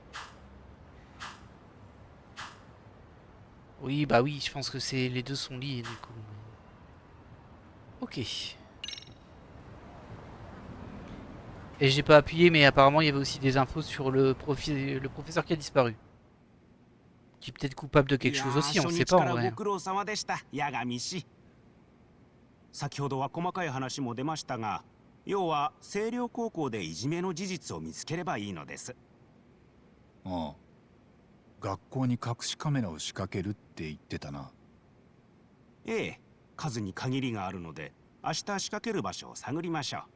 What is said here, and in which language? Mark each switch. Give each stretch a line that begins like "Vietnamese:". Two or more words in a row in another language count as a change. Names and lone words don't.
French: Oui, bah oui, je pense que c'est les deux sont liés du coup. Ok. Et j'ai pas appuyé, mais apparemment il y avait aussi des infos sur le professeur qui a disparu. Qui est peut-être coupable de quelque chose aussi, on ne sait pas en vrai.
Japanese: 先ほどは細かい話も出ましたが、要は星稜高校でいじめの事実を見つければいいのです。ああ、学校に隠しカメラを仕掛けるって言ってたな。ええ、数に限りがあるので、明日仕掛ける場所を探りましょう。